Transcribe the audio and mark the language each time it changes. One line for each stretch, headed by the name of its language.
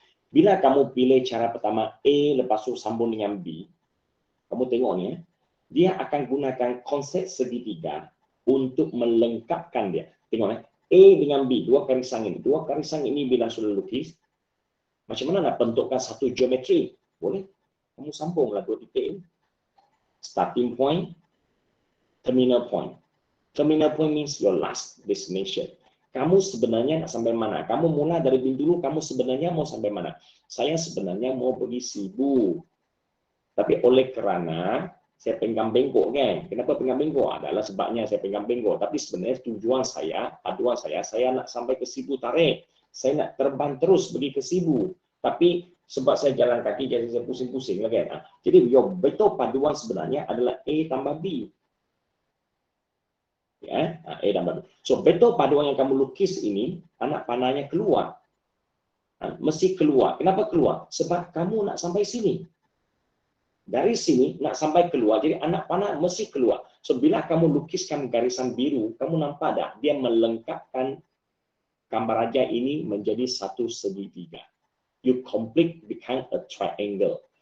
Malay: Bila kamu pilih cara pertama A lepas tu sambung dengan B, kamu tengok ni dia akan gunakan konsep segitiga untuk melengkapkan dia. Tengok A dengan B, dua karisan ini. Dua karisan ini bila sudah lukis, macam mana nak bentukkan satu geometri? Boleh. Kamu sambunglah dua titik ini.
English: Starting point, terminal point. Terminal point means your last destination.
Malay: Kamu sebenarnya nak sampai mana? Kamu mula dari B dulu, kamu sebenarnya mau sampai mana? Saya sebenarnya mau pergi Sibu. Tapi oleh kerana saya pegang bengkok kan. Kenapa pegang bengkok? Adalah sebabnya saya pegang bengkok. Tapi sebenarnya tujuan saya, paduan saya nak sampai ke Sibu tarik. Saya nak terbang terus pergi ke Sibu. Tapi sebab saya jalan kaki, jadi saya pusing-pusing kan. Jadi vektor paduan sebenarnya adalah A tambah B. Ya, A tambah B. So vektor paduan yang kamu lukis ini, anak panahnya keluar. Mesti keluar. Kenapa keluar? Sebab kamu nak sampai sini. Dari sini nak sampai keluar, jadi anak panah mesti keluar. So bila kamu lukiskan garisan biru, kamu nampak tak? Dia melengkapkan gambar raja ini menjadi satu segitiga.
English: You complete become a triangle.